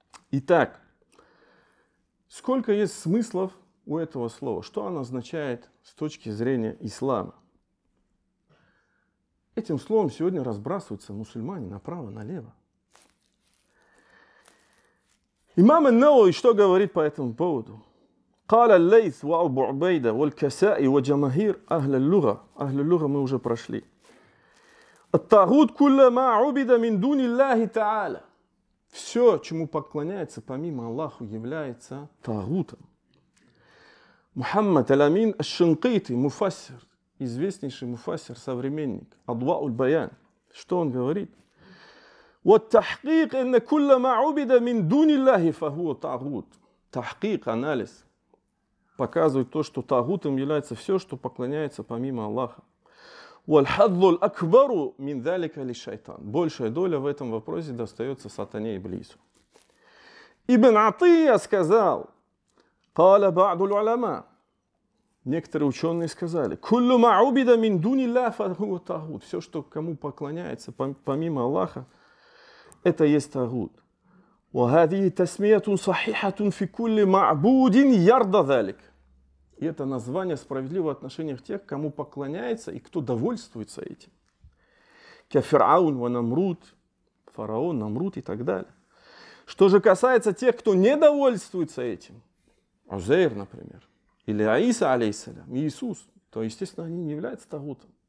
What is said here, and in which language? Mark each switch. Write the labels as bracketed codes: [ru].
[ru] Итак, сколько есть смыслов у этого слова? Что оно означает с точки зрения ислама? Этим словом сегодня разбрасываются мусульмане направо-налево. Имам ан-Навави что говорит по этому поводу? [ar] قال الليث وأبو عبيدة والكسائي وجماهير أهل اللغة. أهل اللغة [ru] мы уже прошли. [ar] الطاغوت كل ما عبد من دون الله تعالى. [ru] Все, чему поклоняется помимо Аллаха, является тагутом. Мухаммад Аль-Амин Аш-Шинкити, муфассир, известнейший муфассир, современник, Адва'уль Баян. Что он говорит? [ar] والتحقيق أن كل ما عبد من دون الله فهو طاغوت. [ru] Тахкик, анализ, показывает то, что тагутом является все, что поклоняется помимо Аллаха. [ar] والحظ الأكبر من ذلك للشيطان. [ru] Большая доля в этом вопросе достается сатане и Иблису. Ибн Атия сказал: [ar] قال بعض العلماء. [ru] Некоторые ученые сказали: [ar] كل ما عبد من دون الله فهو طاغوت. [ru] Все, что кому поклоняется помимо Аллаха, это есть тагут. [ar] وهذه تسمية صحيحة في كل معبود يرضى ذلك. [ru] И это название справедливо в отношениях тех, кому поклоняется и кто довольствуется этим. Кафираун ва Намруд, фараон, Намруд и так далее. Что же касается тех, кто не довольствуется этим, Узейр, например, или Аиса, алейхиссалям, Иисус, то, естественно, они не являются тагутом.